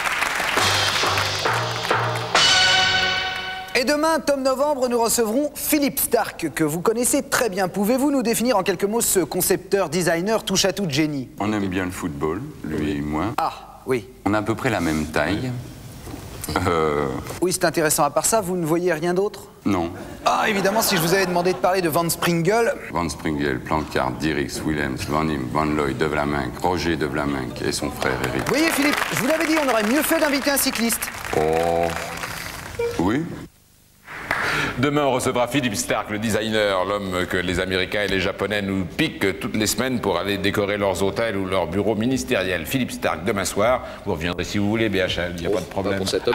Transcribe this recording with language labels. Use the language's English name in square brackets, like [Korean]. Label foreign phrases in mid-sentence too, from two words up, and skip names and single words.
[French] Et demain, Tom Novembre, nous recevrons Philippe Stark, que vous connaissez très bien. Pouvez-vous nous définir en quelques mots ce concepteur, designer, touche-à-tout de génie? On aime bien le football, lui et moi. Ah, oui. On a à peu près la même taille. Oui, c'est intéressant. À part ça, vous ne voyez rien d'autre? Non. Ah, évidemment, si je vous avais demandé de parler de Van Springel... Van Springel, Plancard, Dirix, Willems, Van Im, Van Looy, De Vlaminck, Roger De Vlaminck et son frère Eric. Vous voyez, Philippe, je vous l'avais dit, on aurait mieux fait d'inviter un cycliste. Oh... Oui. Demain, on recevra Philippe Stark, le designer, l'homme que les Américains et les Japonais nous piquent toutes les semaines pour aller décorer leurs hôtels ou leurs bureaux ministériels. Philippe Stark, demain soir. Vous reviendrez si vous voulez, BHL, il n'y a pas de problème.